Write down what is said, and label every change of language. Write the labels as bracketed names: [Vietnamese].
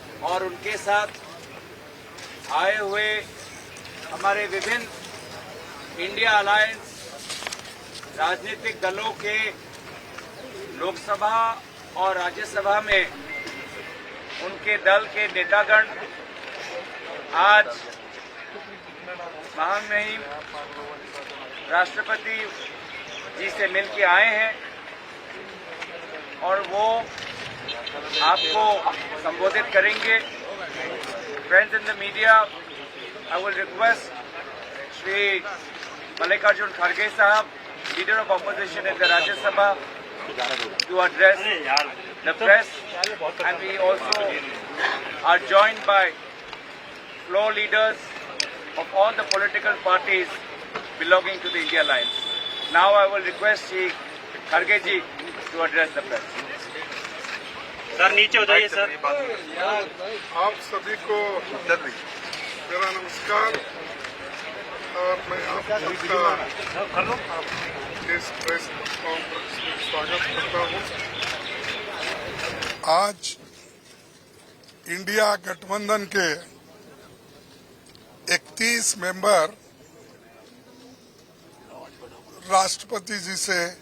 [Hindi] और उनके साथ आए हुए हमारे विभिन्न इंडिया अलायंस राजनीतिक दलों के लोकसभा और राज्यसभा में उनके दल के नेतागण आज महामहिम राष्ट्रपति जी से मिल के आए हैं और वो आपको संबोधित करेंगे। [English] Friends in the media, I will request Shri Mallikarjun Kharge Sahab, Leader of Opposition in the Rajya Sabha, to address the press, and we also are joined by floor leaders of all the political parties belonging to the India Alliance. Now I will request Shri Kharge ji to address the press. [Hindi] Sir नीचे हो जाइए sir. आप सभी को मेरा नमस्कार और मैं आप सबका इस प्रेस कॉन्फ्रेंस में स्वागत करता हूं। आज इंडिया गठबंधन के 31 मेंबर राष्ट्रपति जी से